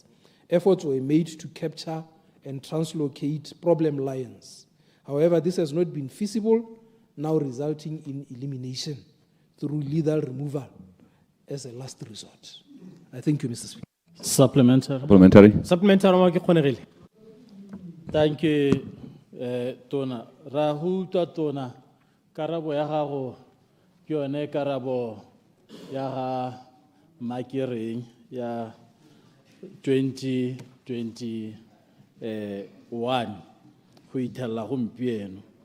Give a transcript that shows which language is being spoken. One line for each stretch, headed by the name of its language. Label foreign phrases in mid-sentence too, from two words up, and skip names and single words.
English: Efforts were made to capture and translocate problem lions. However, this has not been feasible, now resulting in elimination through lethal removal as a last resort. I thank you, Mr. Speaker. Supplementary. Supplementary. Thank you,
Tswana: Tona. Rahuta Tona, karabo ya gago ke yone karabo ya ga makiring ya 2021 go ithella gompieno.